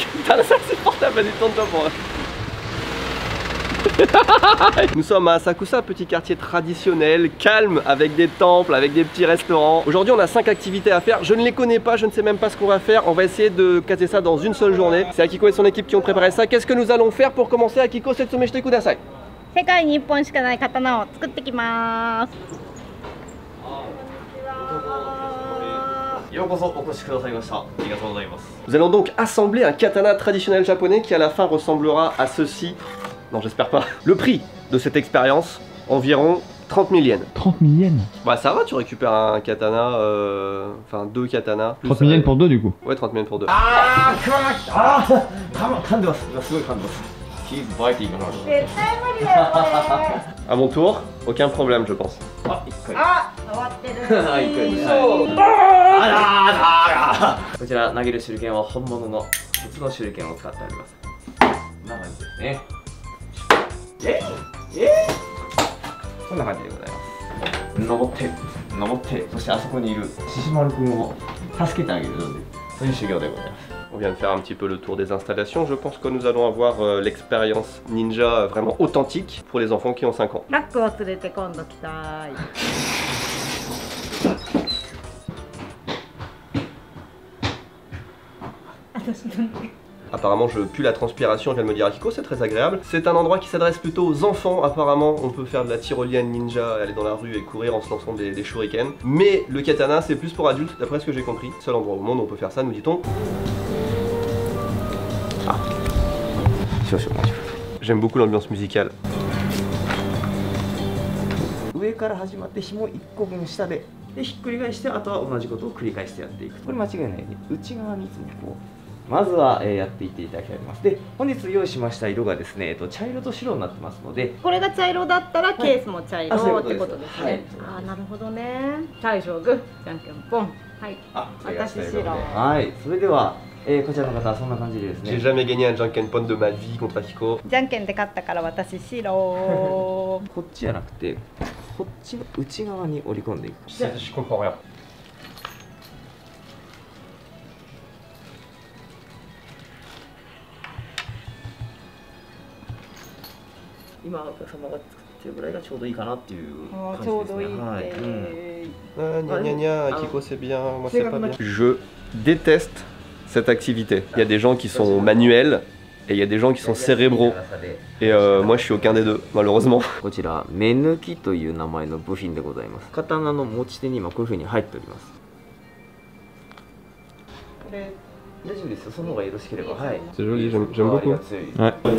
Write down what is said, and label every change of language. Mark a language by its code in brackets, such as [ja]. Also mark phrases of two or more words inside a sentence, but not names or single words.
[fr] Putain, ça c'est portable, vas-y, tourne-toi pour moi. Nous sommes à Asakusa, petit quartier traditionnel, calme, avec des temples, avec des petits restaurants. Aujourd'hui on a 5 activités à faire, je ne les connais pas, je ne sais même pas ce qu'on va faire. On va essayer de caser ça dans une seule journée. C'est Akiko et son équipe qui ont préparé ça. Qu'est-ce que nous allons faire pour commencer? [ja] Akiko, 説明してください. 世界に1本しかない刀を作ってきます。 [fr] Nous allons donc assembler un katana traditionnel japonais qui à la fin ressemblera à ceci. Non, j'espère pas. Le prix de cette expérience, environ 30 000 yens. 30 000 yens. Bah ça va, tu récupères un katana, enfin 2 katanas. 30 000 yens pour 2 du coup. Ouais, 30 000 pour 2. À mon tour, aucun problème je pense. [ja] あ、終わってる。こちら投げる手裏剣は本物の鉄の手裏剣を使っております。こんな感じですね。こんな感じでございます。登って、そしてあそこにいる獅子丸くんを助けてあげるので、そういう修行でございます。 [fr] On vient de faire un petit peu le tour des installations. Je pense que nous allons avoir l'expérience ninja vraiment authentique pour les enfants qui ont 5 ans. [ja] ラックを連れて今度来たい。 [fr] Apparemment je pue la transpiration, vient de me dire Akiko, c'est très agréable. C'est un endroit qui s'adresse plutôt aux enfants apparemment. On peut faire de la tyrolienne ninja, aller dans la rue et courir en se lançant des shurikens. Mais le katana c'est plus pour adultes d'après ce que j'ai compris. Seul endroit au monde où on peut faire ça, nous dit-on. Ah. J'aime beaucoup l'ambiance musicale. [ja] 上から始まって紐1個分下でひっくり返してあとは同じことを繰り返してやっていく。これ間違いないように内側にいつもこうまずはやっていっていただきたいと思います。で本日用意しました色がですね茶色と白になってますので、これが茶色だったらケースも茶色ってことですね。あ、なるほどね。大将グー、じゃんけんポン。はい。私白。はい。それではこちらの方はそんな感じでですね。 [fr] J'ai jamais gagné un Jankenpon de ma vie contre Akiko. [ja] じゃんけんで勝ったから私白。こっちじゃなくてこっちの内側に折り込んでいく。 [fr] Je comprends rien. [ja] 今お客様が作ってるぐらいがちょうどいいかなっていう感じですね。ちょうどいいって。 [fr] Gna gna gna, Akiko c'est bien, moi c'est pas bien. Je déteste cette activité. Il y a des gens qui sont manuels et il y a des gens qui sont cérébraux. Et moi je suis aucun des deux, malheureusement. [ja] こちら目抜きという名前の部品でございます。刀の持ち手に今こういう風に入っております。これ大丈夫ですよ。その方がよろしければ。はい。 [fr] C'est joli, j'aime beaucoup. Ouais.